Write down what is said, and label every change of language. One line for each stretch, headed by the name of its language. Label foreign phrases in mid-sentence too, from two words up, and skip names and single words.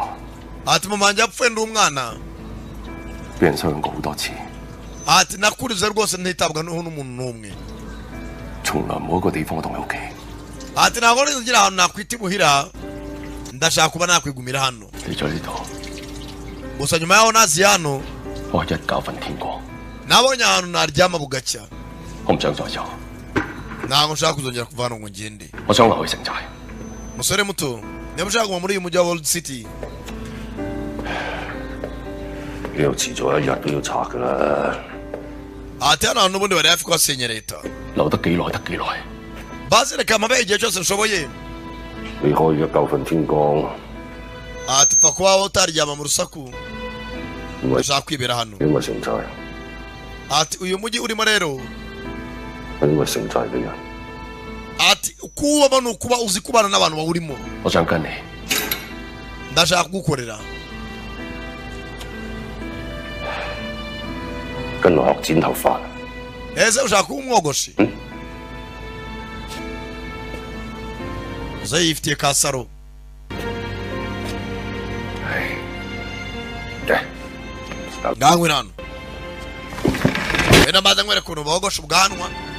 Kinyarwanda: Ati mama wanjye yapfuye ndi umwana.
Cantonese: 俾人傷過好多次，
Kinyarwanda: Ati nakurize rwose ntitabwaho n'umuntu n'umwe.
Cantonese: 從來冇一個地方同佢屋企。
Kinyarwanda: Ati ntabwo ngira ahantu nakwita imuhira. Ndashaka kuba nakwigumira hano.
Cantonese: 嚟咗呢度，
Kinyarwanda: Gusa nyuma yaho nazi hano.
Cantonese: 我係一覺瞓天光，
Kinyarwanda: Nabonye ahantu naryama bugacya.
Cantonese: 我唔想再走，
Kinyarwanda: Ntabwo nshaka kuzongera kuva hano ngo ngende.
Cantonese: 我想留去城寨。
Kinyarwanda: Musore muto, niba ushaka kuva muri uyu mujyi wa World City.
Cantonese: 呢度遲早一日都要拆㗎啦。
Kinyarwanda: Ati hano hantu ubundi bari hafi kuhasenya leta.
Cantonese: 留得幾耐得幾耐。
Kinyarwanda: Basi reka mpabe igihe cyose nshoboye.
Cantonese: 你可以一覺瞓天光，
Kinyarwanda: Ati pfa kuba utaryama mu rusaku.
Cantonese: 因為
Kinyarwanda: Ndashaka kwibera hano.
Cantonese: 因為城寨，
Kinyarwanda: Ati uyu mujyi urimo rero.
Cantonese: 因為城寨嘅人。
Kinyarwanda: Ati kuba ni ukuba uzi kubana n'abantu bawurimo.
Cantonese: 我想跟你，
Kinyarwanda: Ndashaka kugukorera.
Cantonese: 跟我學剪頭髮。
Kinyarwanda: Ese ushaka kuba umwogoshi? Uze yifitiye ka saro.
Cantonese: 嘅，
Kinyarwanda: Ngangwe hano. Wenda mbaza nkwereka ukuntu bogosha ubwanwa.